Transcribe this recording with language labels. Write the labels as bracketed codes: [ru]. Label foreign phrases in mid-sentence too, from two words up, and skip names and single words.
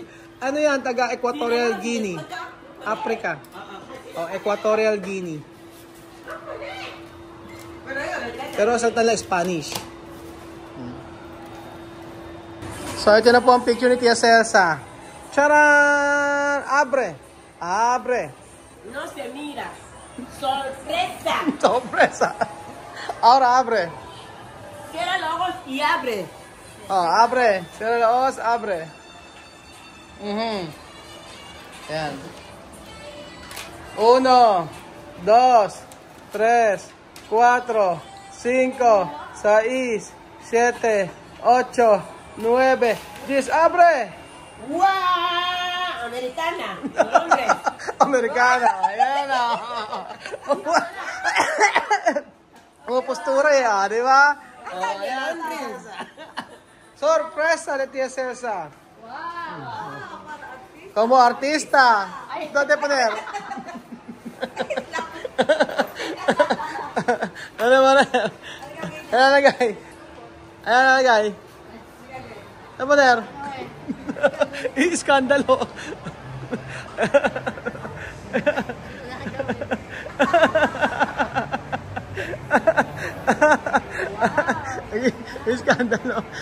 [tl] Ano yan? Taga Equatorial Guinea. Africa. Equatorial Guinea. Pero sa tala Spanish. So ito na po ang picture ni Tia Celsa. Charan! [es] Abre! Abre! No se mira. Sorpresa. Sorpresa. Ahora abre. Cierra los ojos y abre. Abre. Cierra los ojos, abre. Yan. 1, 2, 3, 4, 5, 6, 7, 8, 9, 10. ¡Abre! ¡Wow! Americana. Hombre. Americana. [tl] Ayan na. Mga postura yan, di ba? Ayan. [es] Sorpresa de Tia Celsa. Como artista. ¿Dónde poner? [tl] Ano ba? Ayan na, guy. Ayan na, guy. Ano poner? Iskandalo. Iskandalo.